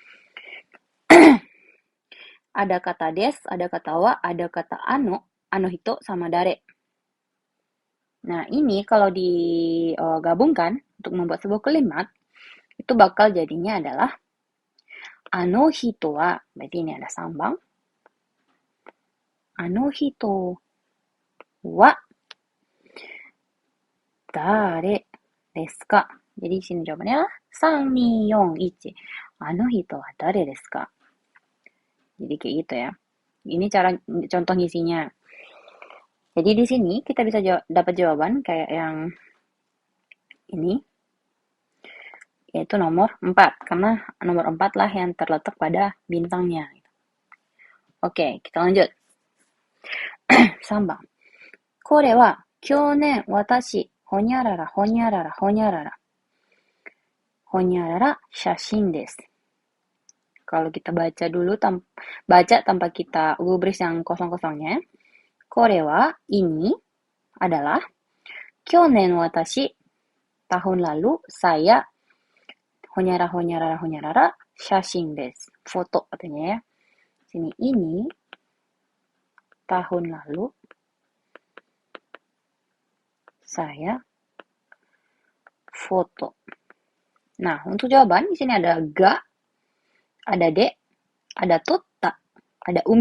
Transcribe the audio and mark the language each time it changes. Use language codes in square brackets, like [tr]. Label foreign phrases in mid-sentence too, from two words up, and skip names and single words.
[id] Ada kata des, ada kata wa, ada kata [ja] あの人, [id] sama dare. Nah, ini kalau digabungkan untuk membuat sebuah kalimat, itu bakal jadinya adalah [ja] あの人は, [id] berarti ini ada sambang. [ja] あの人は誰ですか? [id] Jadi di sini jawabannya adalah 3, 2, 4, 1. [ja] あの人は誰ですか? [id] Jadi kayak gitu ya. Ini cara contoh ngisinya. Jadi di sini kita bisa dapat jawaban kayak yang ini, yaitu nomor 4. Karena nomor 4 lah yang terletak pada bintangnya. Oke, kita lanjut. 3 番. [ja] これは去年私ほにゃららほにゃららほにゃららほにゃらら写真です. [id] Kalau kita baca dulu baca tanpa kita gubris yang kosong-kosongnya. [ja] これは [id] ini adalah [ja] 去年私, [id] tahun lalu saya [ja] ほにゃら ほにゃら ほにゃらら 写真 です. [id] Foto katanya ya. Sini ini tahun lalu saya foto. Nah, untuk jawaban di sini ada ga, ada de, ada tota, ada umi.